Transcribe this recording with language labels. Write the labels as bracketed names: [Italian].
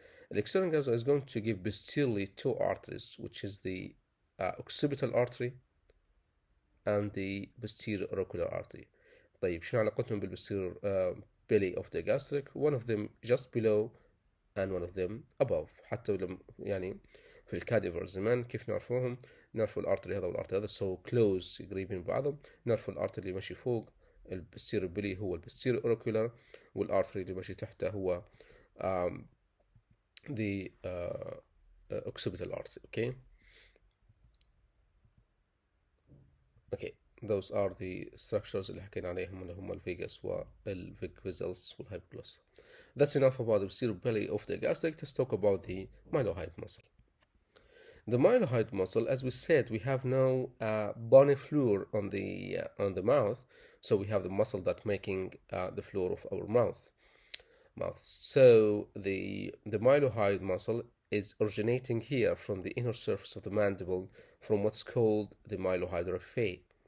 [English] The external carotid is going to give posteriorly two arteries, which is the occipital artery and the posterior auricular artery. [Arabic] طيب شنو علاقتهم بالposterior belly of the gastric? [English] One of them just below and one of them above. [Arabic] حتى لما يعني في الكاديفر زمان كيف نعرفوهم؟ نعرفوا الارتري هذا والارتري هذا [English] so close [Arabic] قريبين من بعضهم. نعرفوا الارتري اللي ماشي فوق البستيريور بلي هو البستيريور اوريكولار، والارتري اللي ماشي تحته هو [English] the occipital artery. Okay, those are the structures [Arabic] اللي حكينا عليهم اللي هم الفيجاس والفيج فيزلز والهايبوجلوس. [English] That's enough about the posterior belly of the gastric. Let's talk about the mylohyoid muscle. The mylohyoid muscle, as we said, we have no bony floor on the mouth, so we have the muscle that making the floor of our mouth. So the mylohyoid muscle is originating here from the inner surface of the mandible, from what's called the mylohyoid raphe.